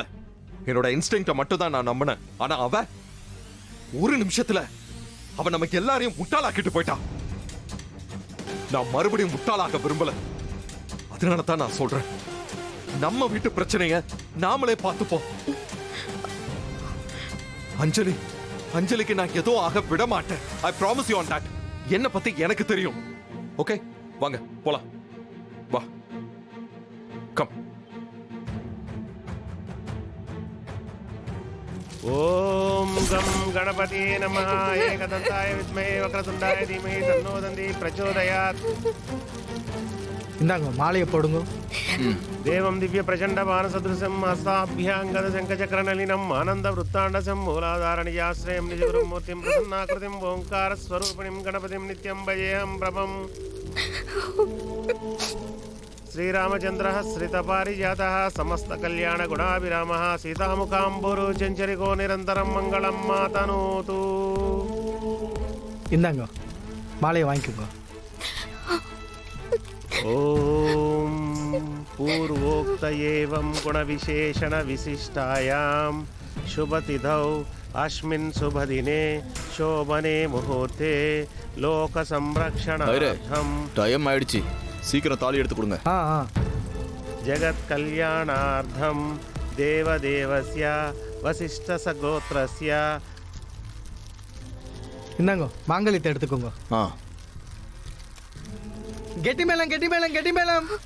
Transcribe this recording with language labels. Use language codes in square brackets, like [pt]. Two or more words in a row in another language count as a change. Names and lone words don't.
[ta] என்னோட இன்ஸ்டிங்க்ட மட்டும் தான் நான் நம்பினேன். ஆனா அவ ஒரு நிமிஷத்துல அவ நமக்கு எல்லாரையும் முட்டாளாக்கிட்டு போயிட்டா. நான் மறுபடியும் முட்டாளாக்க விரும்பல. அதனால தான் நான் சொல்றேன், நம்ம வீட்டு பிரச்சனைய நாமளே பார்த்துப்போம். அஞ்சலி அஞ்சலிக்கு நான் ஏதோ ஆக விட மாட்டேன். [en] I promise you on that. [ta] என்ன பத்தி எனக்கு தெரியும். ஓகே, வாங்க போலாம். வா, கம். [sa] ॐ गं गणपति नमः. एकदन्ताय विद्महे वक्रतुण्डाय धीमहि तन्नो दन्ती प्रचोदयात्. [ta] இந்தாங்க மாலையை போடுங்க. [sa] देवं दिव्य प्रचण्ड मानसदृशं हस्ताभ्याङ्गत शङ्खचक्र नलिनं आनन्द वृत्ताण्डसं मूलाधारणियाश्रयं निजगुरुं मूर्तिं प्रसन्नाकृतिं ओङ्कार स्वरूपिणिं गणपतिं नित्यं भजेहं प्रभं. श्रीरामचंद्रः श्रितपारिजातः समस्त कल्याण गुणाभिरामः सीतामुखाम्बुरु चञ्चरिको निरन्तरं मङ्गलं मातनोतु. [ta] இந்தாங்க மாலையை வாங்கிக்கோங்க. [sa] ॐ पूर्वोक्त एवं गुणविशेषण विशिष्टायां शुभतिथौ अस्मिन् शुभदिने शोभने मुहूर्ते लोकसंरक्षणार्थं [ta] டைம் ஆயிடுச்சு, சீக்கிரம் தாலி எடுத்து கொடுங்க. [sa] जगत् कल्याणार्थं देवदेवस्य वसिष्ठसगोत्रस्य. [ta] இந்தாங்க மாங்கல்யத்தை எடுத்துக்கோங்க. கெட்டி மேளம் கெட்டி மேளம் கெட்டி மேளம்.